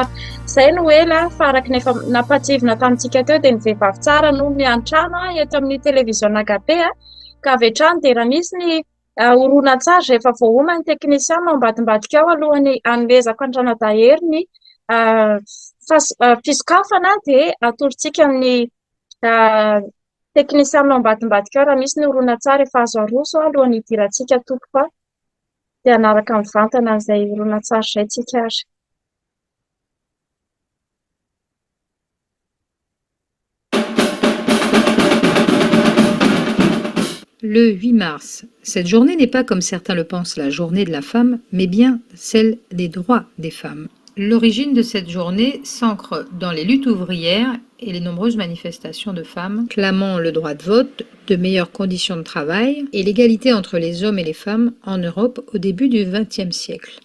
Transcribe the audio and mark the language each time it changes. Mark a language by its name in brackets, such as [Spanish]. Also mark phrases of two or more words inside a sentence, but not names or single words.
[Malagasy] Izay no ela fa araka ny efa nampatsivona tamintsika teo dia ny vehivavy tsara no miantrano eto amin'ny televiziona HP ka avy hatrany dia raha misy ny horonan-tsary rehefa voahoma ny teknisian ambadimbadika ao alohany hanomezako andrana-dahery ny fisokafana dia atoritsika amin'ny teknisian ambadimbadika ao raha misy ny horonan-tsary efa azo aroso alohan'ny hidirantsika tompoka dia hanaraka mivantana an'izay horonan-tsary izay tsika ary. [French] Le 8 mars, cette journée n'est pas comme certains le pensent la journée de la femme, mais bien celle des droits des femmes. L'origine de cette journée s'ancre dans les luttes ouvrières et les nombreuses manifestations de femmes clamant le droit de vote, de meilleures conditions de travail et l'égalité entre les hommes et les femmes en Europe au début du XXe siècle.